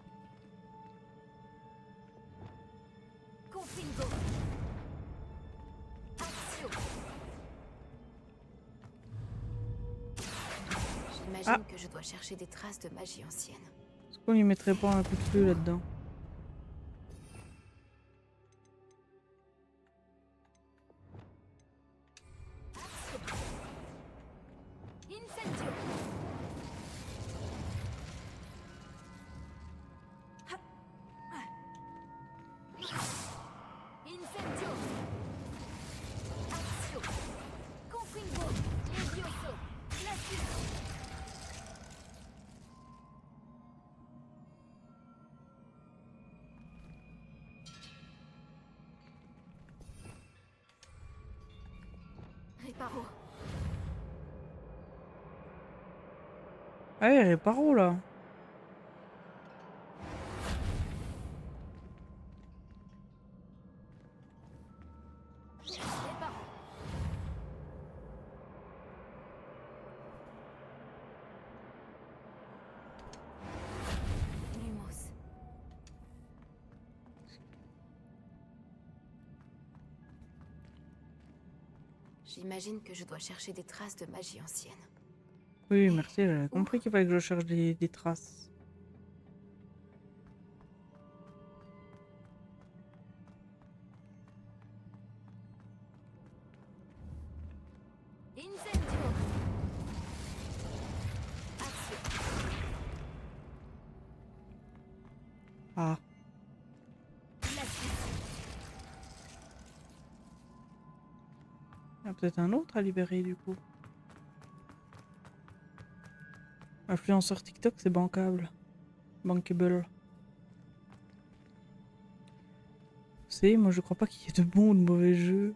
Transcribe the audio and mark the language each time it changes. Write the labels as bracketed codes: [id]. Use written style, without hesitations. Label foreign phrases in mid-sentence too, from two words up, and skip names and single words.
[fr] Confringo. Axio. J'imagine Ah, que je dois chercher des traces de magie ancienne. est-ce qu'on lui mettrait pas un coup de feu là-dedans? Incendio. Incendio. Axio. Confringo. Levioso. Glacius. Réparo. Allez, réparo là. Réparo. Lumos. J'imagine que je dois chercher des traces de magie ancienne. Oui, merci, j'avais compris qu'il fallait que je cherche des traces. Incendio. Axio. Ah, Glacius. il y en a peut-être un autre à libérer du coup. Influenceur TikTok, c'est bancable. Bankable. Vous savez, moi je crois pas qu'il y ait de bons ou de mauvais jeux.